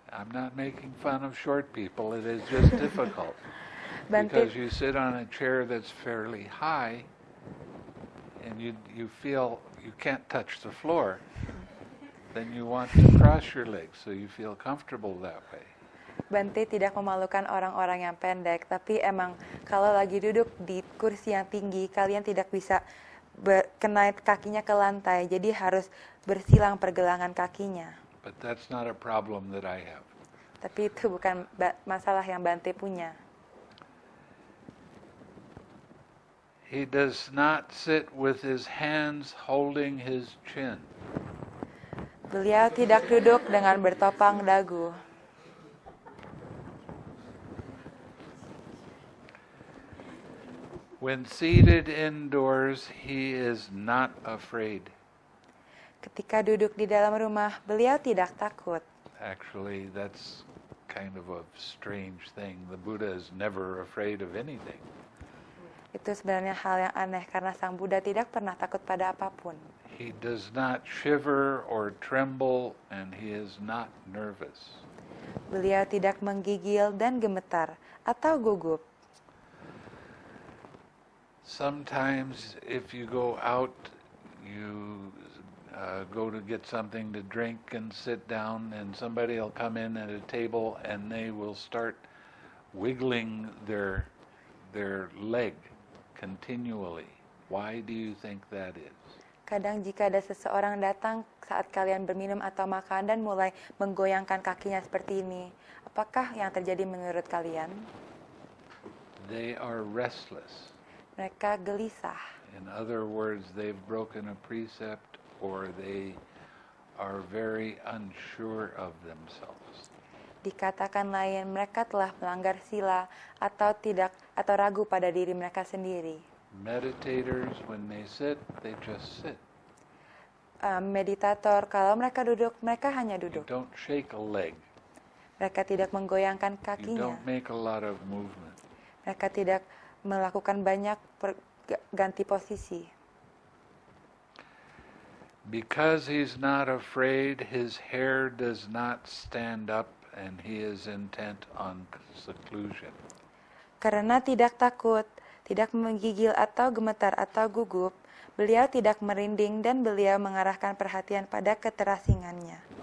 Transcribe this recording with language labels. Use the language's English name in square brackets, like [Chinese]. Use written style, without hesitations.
[English] I'm not making fun of short people, it is just difficult. [Indonesian] Bante, [English] Because you sit on a chair that's fairly high and you feel you can't touch the floor, then you want to cross your legs so you feel comfortable that way. [Indonesian] Bante tidak memalukan orang-orang yang pendek, tapi emang kalau lagi duduk di kursi yang tinggi, kalian tidak bisa kena kakinya ke lantai, jadi harus bersilang pergelangan kakinya. [English] But that's not a problem that I have. [Indonesian] Tapi itu bukan masalah yang Bante punya. [English] He does not sit with his hands holding his chin. [Indonesian] Beliau tidak duduk dengan bertopang dagu. [English] When seated indoors, he is not afraid. [Indonesian] Ketika duduk di dalam rumah, beliau tidak takut. [English] Actually, that's kind of a strange thing. The Buddha is never afraid of anything. [Indonesian] Itu sebenarnya hal yang aneh karena Sang Buddha tidak pernah takut pada apapun. [English] He does not shiver or tremble, and he is not nervous. [Indonesian] Beliau tidak menggigil dan gemetar atau gugup. [English] Sometimes if you go out, you go to get something to drink and sit down, and somebody will come in at a table and they will start wiggling their leg continually. Why do you think that is? [Indonesian] Kadang jika ada seseorang datang saat kalian berminum atau makan dan mulai menggoyangkan kakinya seperti ini, apakah yang terjadi menurut kalian? [English] They are restless. [Indonesian] Mereka gelisah. [English] In other words, they've broken a precept or they are very unsure of themselves. [Indonesian] Dikatakan lain, mereka telah melanggar sila atau ragu pada diri mereka sendiri. [English] Meditators, when they sit, they just sit. [Indonesian] Meditator, kalau mereka duduk, mereka hanya [English] You [Indonesian] duduk. [English] don't shake a leg. [Indonesian] Mereka tidak menggoyangkan [English] You [Indonesian] kakinya. [English] don't make a lot of movement. [Indonesian] Mereka tidak melakukan banyak ganti posisi. [English] Because he's not afraid, his hair does not stand up and he is intent on seclusion. [Indonesian] Karena tidak takut, tidak menggigil atau gemetar atau gugup, beliau tidak merinding dan beliau mengarahkan perhatian pada keterasingannya.